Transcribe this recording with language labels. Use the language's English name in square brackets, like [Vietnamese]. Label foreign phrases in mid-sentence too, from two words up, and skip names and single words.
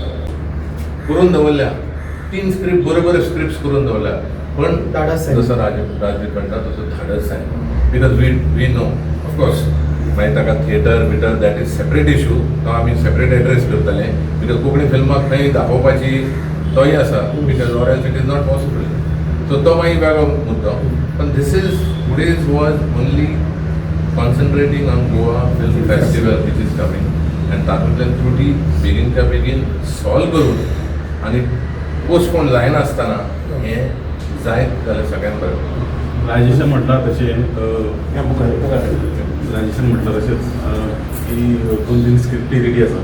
[Konkani] करून दवरल्या 3 स्क्रिप्ट बरोबर स्क्रिप्ट करून दवरल्या. पण धाडस जाय. जसं राजदीप म्हणटा तसं धाडस जाय. [English] because we know of course [Konkani] मागीर ताका थिएटर बिटर [English] that is separate issue. [Konkani] तो आमी [English] separate address [Konkani] करतले. बिकॉज कोंकणी फिल्माक खंय दाखोवपाची तोय आसा, [English] because or else it is not possible. [Konkani] सो तो मागीर वेगळो मुद्दो. [English] पण this is today's was only concentrating on Goa Film Festival which is coming. [Konkani] आनी तातूंतल्यान त्रुटी बेगीनच्या बेगीन सॉल्व करून आनी पोस्टपोन जायनासतना हें जायत जाल्यार सगळ्यांत बरें. राजेशन म्हटलं तशें राजेशन म्हटलं तशेंच की 2-3 स्क्रिप्टी रेडी आसा.